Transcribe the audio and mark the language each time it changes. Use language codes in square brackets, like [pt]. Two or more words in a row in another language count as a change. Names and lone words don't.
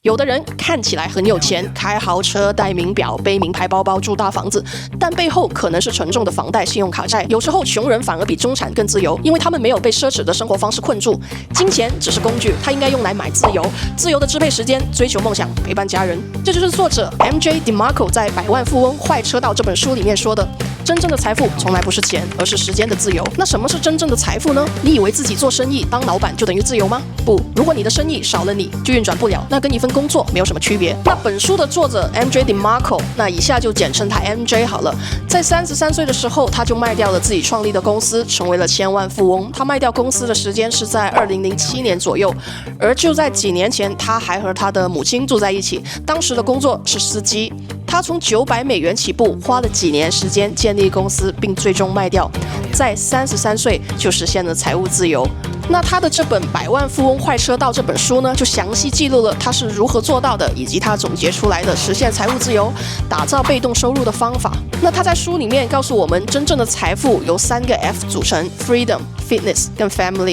[zh] 有的人看起來很有錢，開豪車、戴名錶、背名牌包包、住大房子，但背後可能是沉重的房貸、信用卡債。有時候窮人反而比中產更自由，因為他们沒有被奢侈的生活方式困住。金錢只是工具，它應該用來買自由，自由的支配時間，追求夢想，陪伴家人。這就是作者 MJ DeMarco 在《百萬富翁壞車道》這本書裡面說的。真正的財富從來不是錢，而是時間的自由。那什麼是真正的財富呢？你以為自己做生意當老闆就等於自由嗎？不，如果你的生意少了你就運轉不了，那跟一份工作沒有什麼區別。那本書的作者 MJ DeMarco， 那以下就簡稱他 MJ 好了。在33歲的時候，他就賣掉了自己創立的公司，成為了千萬富翁。他賣掉公司的時間是在2007年左右，而就在幾年前，他還和他的母親住在一起。當時的工作是司機。他從$900起步，花了幾年時間建立公司，並最終賣掉，在33歲就實現了財務自由。那他的這本《百萬富翁壞車道》這本書呢，就詳細記錄了他是如何做到的，以及他總結出來的實現財務自由、打造被動收入的方法。那他在書裡面告訴我們，真正的財富由3個 F 組成 ： [en] Freedom、Fitness [zh] 跟 Family。